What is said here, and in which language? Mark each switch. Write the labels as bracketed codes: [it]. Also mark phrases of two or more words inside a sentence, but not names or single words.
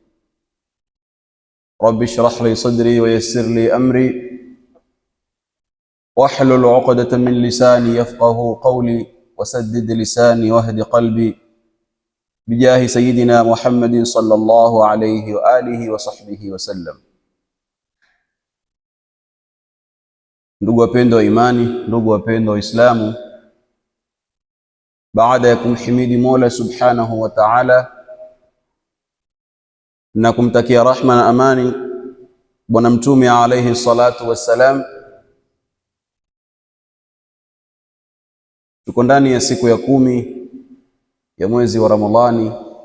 [ar] رب اشرح لي صدري ويسر لي أمري واحلل عقدة من لساني يفقه قولي وسدد لساني واهد قلبي بجاه سيدنا محمد صلى الله عليه وآله وصحبه وسلم. [sw] Ndugu wapendwa wa imani, ndugu wapendwa wa Islamu, baada ya kumhimidi Mola [ar] سبحانه وتعالى [sw] na kumtakia rahma na amani Bwana Mtume [ar] عليه الصلاة والسلام, [sw] tuko ndani ya siku ya 10 ya mwezi wa Ramadhani.